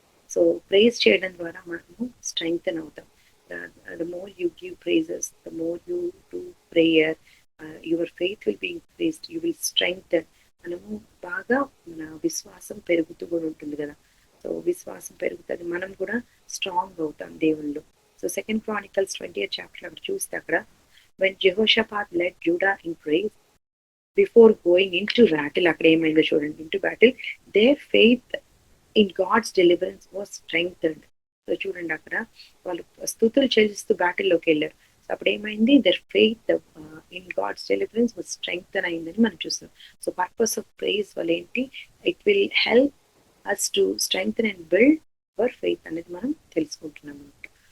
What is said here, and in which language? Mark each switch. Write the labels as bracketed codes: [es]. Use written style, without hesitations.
[te] So praise చేయడం ద్వారా మనము స్ట్రెంగ్తన్ అవుతాం. [en] The more you give praises, the more you do prayer, your faith will be increased, you will strengthen. [te] మనము బాగా మన విశ్వాసం పెరుగుతూ కూడా ఉంటుంది కదా. సో విశ్వాసం పెరుగుతుంది, మనం కూడా స్ట్రాంగ్ అవుతాం దేవుళ్ళు. [en] so 2 Chronicles 20th chapter [te] అక్కడ చూస్తే అక్కడ [en] when Jehoshaphat led Judah in praise before going into battle, [te] అక్కడ ఏమైందో చూడండి, [en] into battle, their faith in God's deliverance was strengthened. [te] So చూడండి అక్కడ వాళ్ళు స్తుతులు చెల్లిస్తూ బ్యాటిల్లోకి వెళ్ళారు. సో అప్పుడు ఏమైంది, [en] their faith in God's deliverance was strengthen [te] అయిందని మనం చూస్తున్నాం. [en] so purpose of praise [te] వల్ల ఏంటి, [en] it will help us to strengthen and build our faith [te] అనేది మనం తెలుసుకుంటున్నాం అనమాట.